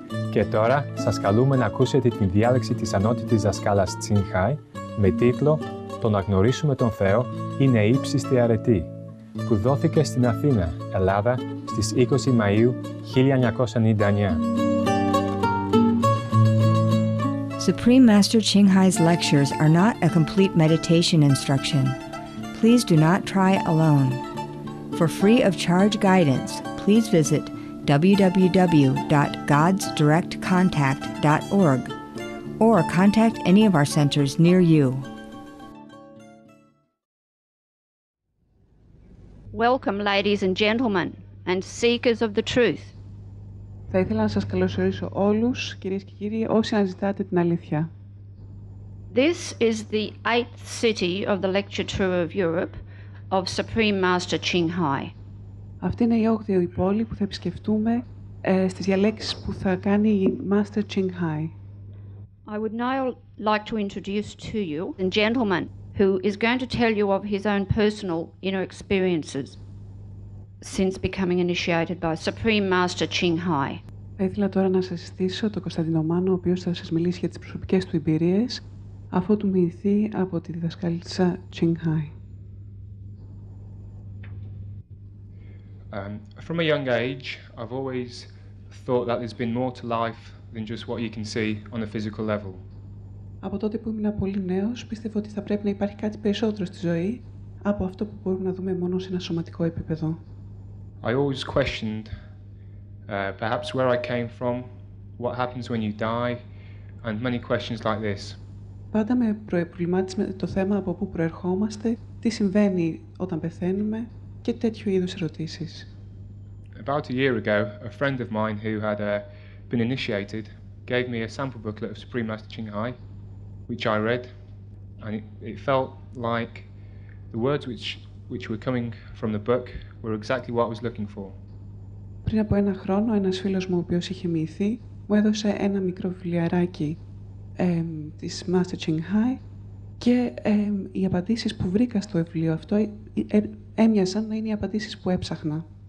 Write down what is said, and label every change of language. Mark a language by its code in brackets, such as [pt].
[el] Και τώρα σας καλούμε να ακούσετε την διάλεξη της ανώτατης δασκάλας Τσίνχάι με τίτλο «Το να γνωρίσουμε τον Θεό είναι ύψιστη αρετή», που δόθηκε στην Αθήνα, Ελλάδα, στις 20 Μαΐου 1999. [en] Supreme Master Ching Hai's lectures are not a complete meditation instruction. Please do not try alone. For free of charge guidance, please visit www.godsdirectcontact.org or contact any of our centers near you. Welcome, ladies and gentlemen, and seekers of the truth. [el] Θα ήθελα να σας καλωσορίσω όλους, κυρίες και κύριοι, όσοι αναζητάτε την αλήθεια. [en] This is the 8th city of the lecture tour of Europe of Supreme Master Ching Hai. [el] Αυτή είναι η 8η πόλη που θα επισκεφτούμε στις διαλέξεις που θα κάνει η Master Ching Hai. [en] I would now like to introduce to you a gentleman who is going to tell you of his own personal inner experiences since becoming initiated by Supreme Master Ching Hai. [el] Θα ήθελα τώρα να σας συστήσω τον Κωνσταντίνο Μάνο, ο οποίος θα σας μιλήσει για τις προσωπικές του εμπειρίες, αφού του μοιηθεί από τη διδασκάλισσα Ching Hai. [en] From a young age, I've always thought that there's been more to life than just what you can see on a physical level. [el] Από τότε που ήμουν πολύ νέος, πίστευα ότι θα πρέπει να υπάρχει κάτι περισσότερο στη ζωή από αυτό που μπορούμε να δούμε μόνο σε ένα σωματικό επίπεδο. [en] I always questioned perhaps where I came from, what happens when you die, and many questions like this. [el] Πάντα με προβλημάτισε το θέμα από πού προερχόμαστε, τι συμβαίνει όταν πεθαίνουμε και τέτοιου είδους ερωτήσεις. [en] About a year ago, a friend of mine who had been initiated gave me a sample booklet of Supreme Master Ching Hai, which I read, and it felt like the words which were coming from the book were exactly what I was looking for. [el] Πριν από ένα χρόνο, ένας φίλος μου, ο οποίος είχε μοιηθεί, μου έδωσε ένα μικρό βιβλιαράκι της Master Ching Hai και οι απαντήσεις που βρήκα στο βιβλίο αυτό έμοιαζαν να είναι οι απαντήσεις που έψαχνα.